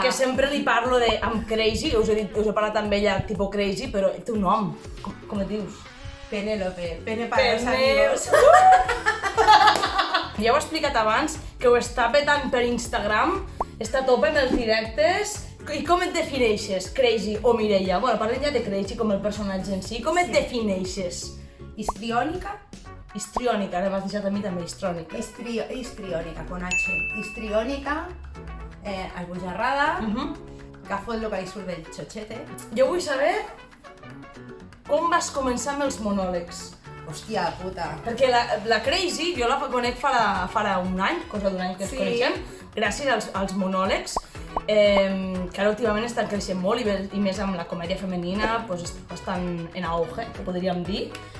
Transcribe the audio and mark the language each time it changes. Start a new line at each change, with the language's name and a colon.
Catalan: Que sempre li parlo amb Crazy, us he parlat amb ella tipus Crazy, però el teu nom, com et dius?
Spanish: Penélope, pene para los amigos.
Catalan: Ja ho he explicat abans, que ho està petant per Instagram, està a tope amb els directes. I com et defineixes, Crazy o Mireia? Bueno, parlem ja de Crazy com el personatge en si. Com et defineixes?
Spanish: Histriónica.
Catalan: Histriònica, ara m'has deixat a mi també histrònica.
Spanish: Histriónica, con H.
Catalan: Histriónica, albojarrada, que fot el que li surt del xochete. Jo vull saber com vas començar amb els monòlegs. Hòstia puta. Perquè la Crazy, jo la conec farà un any, cosa d'un any que ens coneixem, gràcies als monòlegs, que ara últimament estan creixent molt i més amb la comèdia femenina, doncs està bastant en auge, podríem dir.